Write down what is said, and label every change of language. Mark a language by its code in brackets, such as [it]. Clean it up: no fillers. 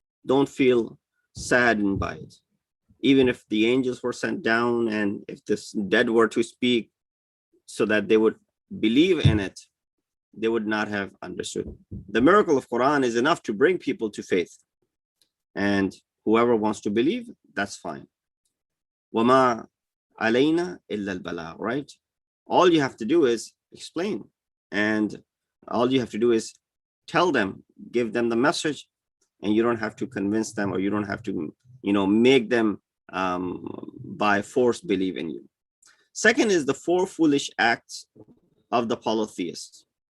[en] Don't feel saddened by it. Even if the angels were sent down and if this dead were to speak so that they would believe in it, they would not have understood. The miracle of Quran is enough to bring people to faith. And whoever wants to believe, that's fine. [ar] وَمَا عَلَيْنَا إِلَّا الْبَلَاغُ, [en] right? All you have to do is explain. And all you have to do is tell them, give them the message, and you don't have to convince them, or you don't have to, make them by force believe in you. Second is the 4 foolish acts of the polytheists.